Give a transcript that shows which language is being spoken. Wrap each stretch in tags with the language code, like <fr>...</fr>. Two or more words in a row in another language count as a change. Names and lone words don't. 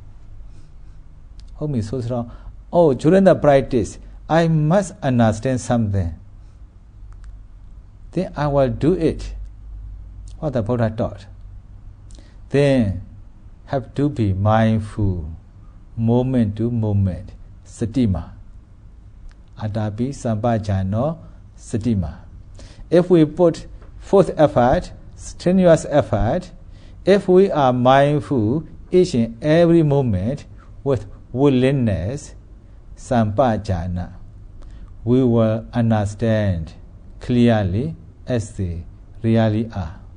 <en>Oh, during the practice, I must understand something. Then I will do it. What the Buddha taught. Then have to be mindful, moment to moment,</en> <pi>satima. Atapi sampajano satima.</pi> <en>If we put forth effort, strenuous effort, if we are mindful each and every moment with willingness, sampajana, we will understand clearly as they really are.</en>